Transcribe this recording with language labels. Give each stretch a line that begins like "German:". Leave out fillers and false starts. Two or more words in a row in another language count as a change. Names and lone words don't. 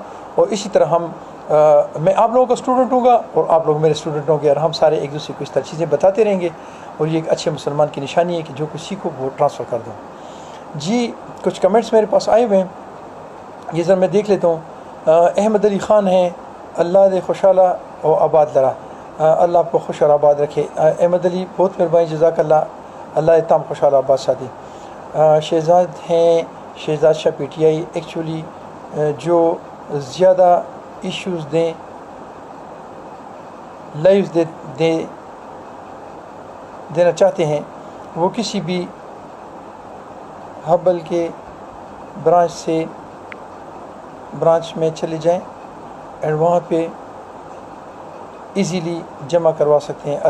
Urdu: اور اسی طرح میں آپ لوگوں کا اسٹوڈنٹ ہوں گا اور آپ لوگ میرے اسٹوڈنٹ ہوں گے، اور ہم سارے ایک دوسرے کو اس طرح چیزیں بتاتے رہیں گے. اور یہ ایک اچھے مسلمان کی نشانی ہے کہ جو کچھ سیکھو وہ ٹرانسفر کر دو. جی کچھ کمنٹس میرے پاس آئے ہوئے ہیں، یہ ذرا میں دیکھ لیتا ہوں.
Pashto: احمد علی خان ہیں، اللہ دے خوشحالہ و آباد لرا،
Urdu: اللہ آپ کو خوش اور آباد رکھے. احمد علی بہت مہربانی،
Arabic: جزاک اللہ،
Pashto: اللہ تام خوشحالہ آباد ساتھی.
Urdu: شہزاد ہیں، شہزاد شاہ پی ٹی آئی. ایکچولی جو زیادہ ایشوز دیں لائیوز دینا چاہتے ہیں وہ کسی بھی ہبل کے برانچ میں چلے جائیں اینڈ وہاں پہ ایزیلی جمع کروا سکتے ہیں.